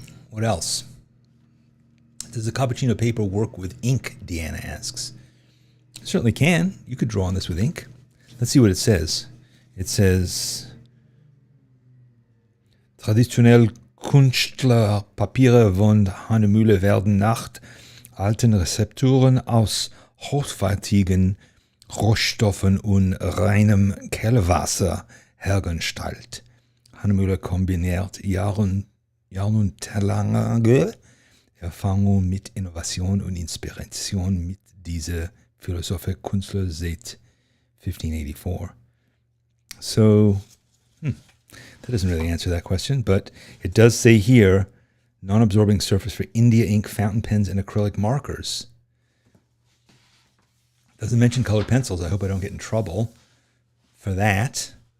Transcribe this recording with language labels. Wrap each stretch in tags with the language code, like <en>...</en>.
<en>What else? Does the cappuccino paper work with ink? Deanna asks. It certainly can. You could draw on this with ink. Let's see what it says. It says,</en> <de>traditionell Kunstlerpapiere von Hahnemühle werden nach alten Rezepturen aus hochwertigen Rohstoffen und reinem Quellwasser hergestellt. Hahnemühle kombiniert jahrhundertelange Erfahrung mit Innovation und Inspiration mit dieser Philosophie Künstler seit 1584.</de> <en>So, that doesn't really answer that question, but it does say here, non-absorbing surface for India ink, fountain pens, and acrylic markers. Doesn't mention colored pencils. I hope I don't get in trouble for that.</en>